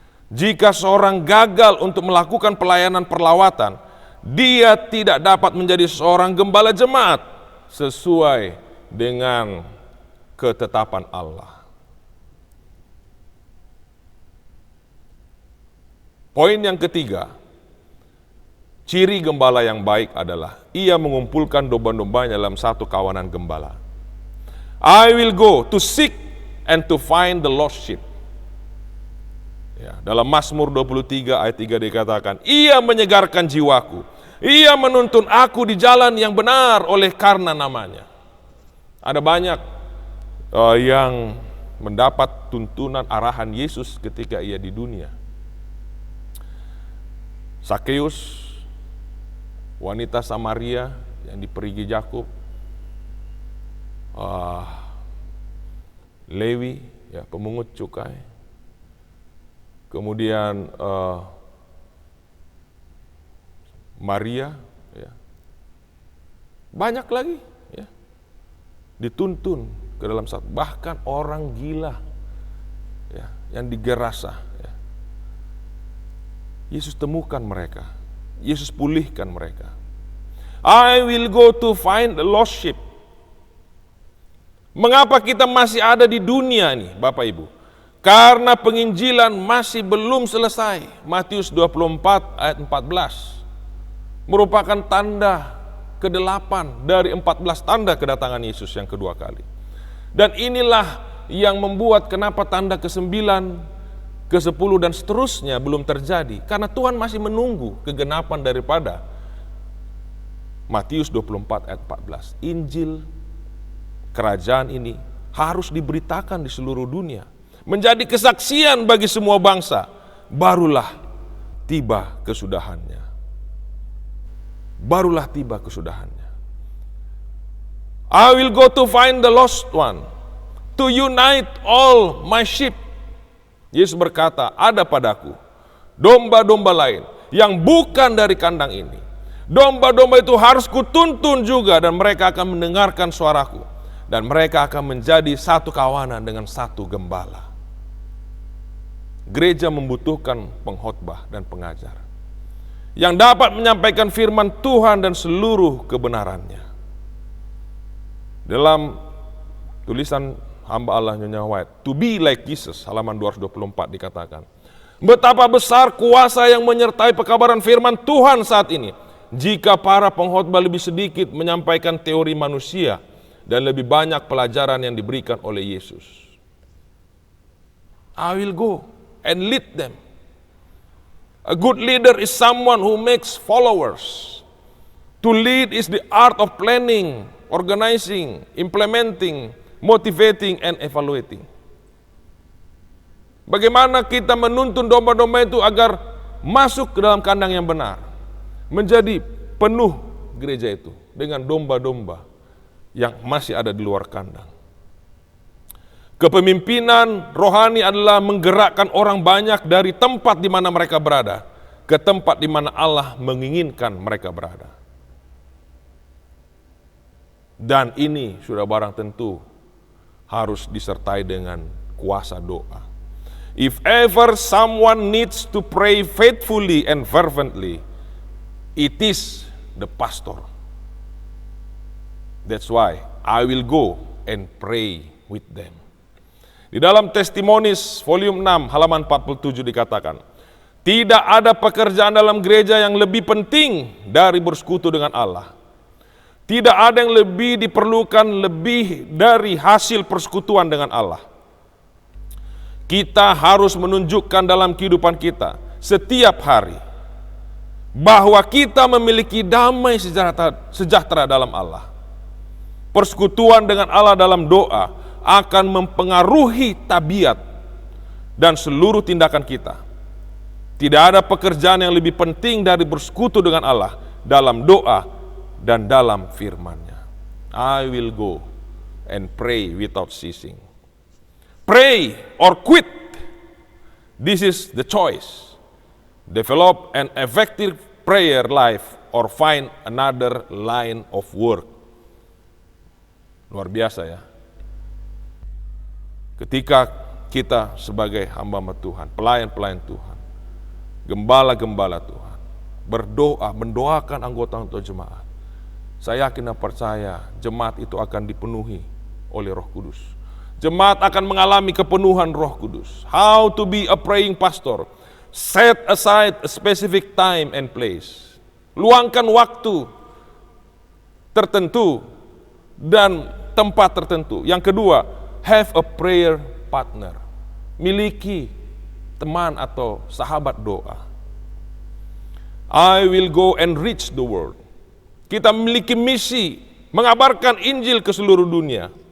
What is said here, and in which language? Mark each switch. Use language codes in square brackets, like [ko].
[id] Jika seorang gagal untuk melakukan pelayanan perlawatan, dia tidak dapat menjadi seorang gembala jemaat sesuai dengan ketetapan Allah. Poin yang ketiga, ciri gembala yang baik adalah ia mengumpulkan domba-dombanya dalam satu kawanan gembala. [en] I will go to seek and to find the lost sheep. [id] Ya, dalam Mazmur 23 ayat 3 dikatakan, ia menyegarkan jiwaku. Ia menuntun aku di jalan yang benar oleh karena namanya. Ada banyak yang mendapat tuntunan arahan Yesus ketika ia di dunia. Sakeus, wanita Samaria yang diperigi Yakub, Lewi, ya, pemungut cukai, kemudian Maria, ya, banyak lagi, ya, dituntun ke dalam satu, bahkan orang gila, ya, yang di Gerasa, ya. Yesus temukan mereka, Yesus pulihkan mereka. [en] I will go to find the lost sheep. [id] Mengapa kita masih ada di dunia ini, Bapak Ibu? Karena penginjilan masih belum selesai. Matius 24 ayat 14 merupakan tanda ke-8 dari 14 tanda kedatangan Yesus yang kedua kali. Dan inilah yang membuat kenapa tanda ke-9, ke-10 dan seterusnya belum terjadi. Karena Tuhan masih menunggu kegenapan daripada Matius 24 ayat 14. Injil kerajaan ini harus diberitakan di seluruh dunia, menjadi kesaksian bagi semua bangsa. Barulah tiba kesudahannya. Barulah tiba kesudahannya. [en] I will go to find the lost one, to unite all my sheep. [id] Yesus berkata, ada padaku domba-domba lain yang bukan dari kandang ini. Domba-domba itu harus kutuntun juga, dan mereka akan mendengarkan suaraku, dan mereka akan menjadi satu kawanan dengan satu gembala. Gereja membutuhkan pengkhotbah dan pengajar yang dapat menyampaikan firman Tuhan dan seluruh kebenarannya. Dalam tulisan hamba Allah Nyonya White, [en] to be like Jesus, [id] halaman 224 dikatakan, betapa besar kuasa yang menyertai pekabaran firman Tuhan saat ini, jika para pengkhotbah lebih sedikit menyampaikan teori manusia dan lebih banyak pelajaran yang diberikan oleh Yesus. [en] I will go and lead them. A good leader is someone who makes followers. To lead is the art of planning, organizing, implementing, motivating, and evaluating. [id] Bagaimana kita menuntun domba-domba itu agar masuk ke dalam kandang yang benar, menjadi penuh gereja itu dengan domba-domba yang masih ada di luar kandang. Kepemimpinan rohani adalah menggerakkan orang banyak dari tempat di mana mereka berada ke tempat di mana Allah menginginkan mereka berada. Dan ini sudah barang tentu harus disertai dengan kuasa doa. [en] If ever someone needs to pray faithfully and fervently, it is the pastor. That's why I will go and pray with them. [id] Di dalam Testimonies volume 6 halaman 47 dikatakan, tidak ada pekerjaan dalam gereja yang lebih penting dari bersekutu dengan Allah. Tidak ada yang lebih diperlukan lebih dari hasil persekutuan dengan Allah. Kita harus menunjukkan dalam kehidupan kita setiap hari bahwa kita memiliki damai sejahtera dalam Allah. Persekutuan dengan Allah dalam doa akan mempengaruhi tabiat dan seluruh tindakan kita. Tidak ada pekerjaan yang lebih penting dari bersekutu dengan Allah dalam doa dan dalam firman-Nya. [en] I will go and pray without ceasing. Pray or quit. This is the choice. Develop an effective prayer life or find another line of work. [id] Luar biasa ya. Ketika kita sebagai hamba Tuhan, pelayan-pelayan Tuhan, gembala-gembala Tuhan, berdoa, mendoakan anggota-anggota jemaat, saya yakin dan percaya jemaat itu akan dipenuhi oleh Roh Kudus. Jemaat akan mengalami kepenuhan Roh Kudus. [en] How to be a praying pastor? Set aside a specific time and place. [id] Luangkan waktu tertentu dan tempat tertentu. Yang kedua, [en] have a prayer partner. [id] Miliki teman atau sahabat doa. I will go and reach the world. Kita memiliki misi mengabarkan Injil ke seluruh dunia.